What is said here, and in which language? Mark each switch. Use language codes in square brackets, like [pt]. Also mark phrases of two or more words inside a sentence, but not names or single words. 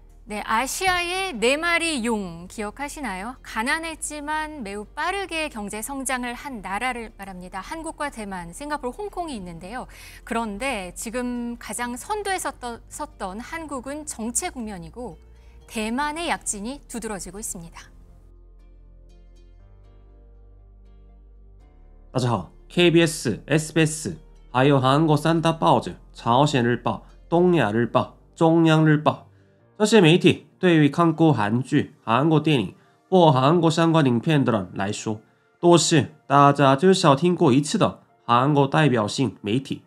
[ko] 네, 아시아의 네 마리 용 기억하시나요? 가난했지만 매우 빠르게 경제 성장을 한 나라를 말합니다. 한국과 대만, 싱가포르, 홍콩이 있는데요. 그런데 지금 가장 선두에 섰던 한국은 정체 국면이고 대만의 약진이 두드러지고 있습니다. [zh] 大家好 ，KBS、SBS 还有韩国三大报纸朝鲜日报、东亚日报、中央日报这些媒体对于看过韩剧、韩国电影或韩国相关影片的人来说，都是大家至少听过一次的韩国代表性媒体。